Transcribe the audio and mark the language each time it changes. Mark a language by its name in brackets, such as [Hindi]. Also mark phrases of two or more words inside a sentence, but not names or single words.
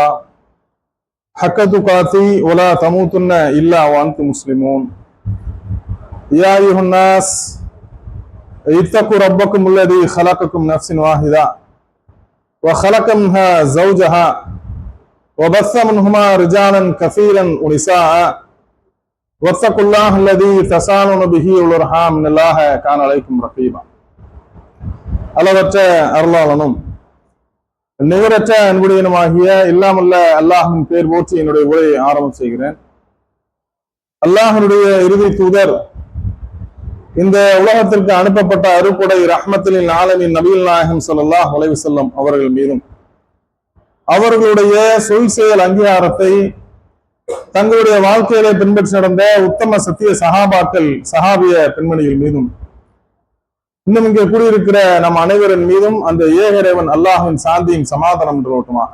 [Arabic] حق تقاته ولا تموتن إلا وأنتم مسلمون يا أيها الناس اتقوا ربكم الذي خلقكم من نفس واحدة وخلق منها زوجها وبث منهما رجالا كثيرا ونساء واتقوا الله الذي تساءلون به والأرحام إن الله كان عليكم رقيبا. [Tamil] அளவற்ற அருளாளனும் நிகரற்ற அன்புடையனுமாகிய இல்லாமல்ல அல்லாஹின் பேர் போற்றி என்னுடைய உரையை ஆரம்பம் செய்கிறேன். அல்லாஹனுடைய இறுதி தூதர் இந்த உலகத்திற்கு அனுப்பப்பட்ட அருக்குடை [Arabic] رحمة للعالمين [Tamil] நபிகள் நாயகம் [Arabic] صلى الله عليه وسلم [Tamil] அவர்கள் மீதும் அவர்களுடைய சொல் செயல் அங்கீகாரத்தை தங்களுடைய வாழ்க்கையிலே பின்பற்றி நடந்த உத்தம சத்திய சஹாபிய பெண்மணிகள் மீதும் இன்னும் இங்கே கூடியிருக்கிற நம் அனைவரின் மீதும் அந்த ஏகரைவன் அல்லாஹின் சாந்தியும் சமாதானம் ஓட்டுமாக.